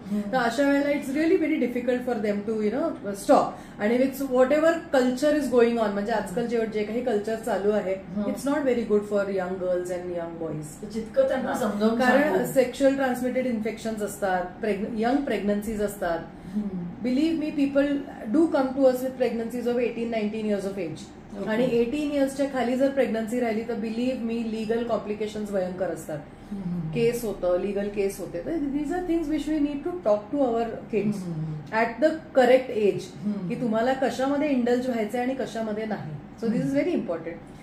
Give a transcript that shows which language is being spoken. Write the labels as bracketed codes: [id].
[mr] तर अशा वेळेला [en] It's really very difficult for them to stop. आणि with whatever culture is going on, [mr] म्हणजे आजकाल जे काही कल्चर चालू आहे [en] It's not very good for young girls and young boys. [mr] जितकं त्यांना समजावून, कारण सेक्शुअल ट्रान्समिटेड इन्फेक्शन्स असतात, यंग प्रेग्नन्सीज असतात. [en] Believe me, people do come to us with pregnancies of 18-19 years of age. [mr] आणि 18 इयर्सच्या खाली जर प्रेग्नन्सी राहिली तर [en] believe me [mr] लीगल कॉम्प्लिकेशन्स भयंकर असतात. केस होतं, लीगल केस होते. तर [en] these are things which we need to talk to our kids at the correct age, [mr] की तुम्हाला कशामध्ये इंडल्ज व्हायचंय आणि कशामध्ये नाही. [en] So this is very important.